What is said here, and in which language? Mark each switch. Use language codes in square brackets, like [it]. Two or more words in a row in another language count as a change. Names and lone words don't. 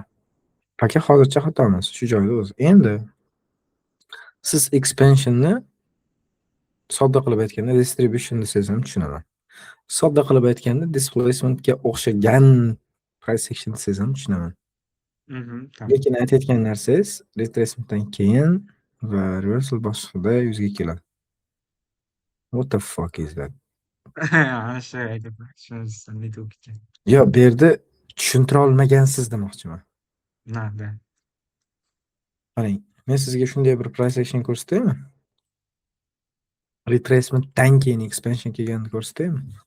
[uz] Paka hozircha xatomiz shu joyda o'zi. Endi siz expansionni sodda qilib aytganda distribution desangiz ham tushunaman. Sodda qilib aytganda displacementga o'xshagan [en] price action [uz] desangiz ham tushunaman. Lekin aytayotgan narsangiz retracementdan keyin va reversal bosqichida yuzaga keladi. [en] What the fuck is that? [uz] Ana shu aytyapman. Shunisidan network ekan. Yo, bu yerda tushuntira olmagansiz demoqchiman. Da. Qarang, men sizga shunday bir [en] price action [uz] ko'rsataymi? Retracementdan keyin expansion kelganini ko'rsataymi?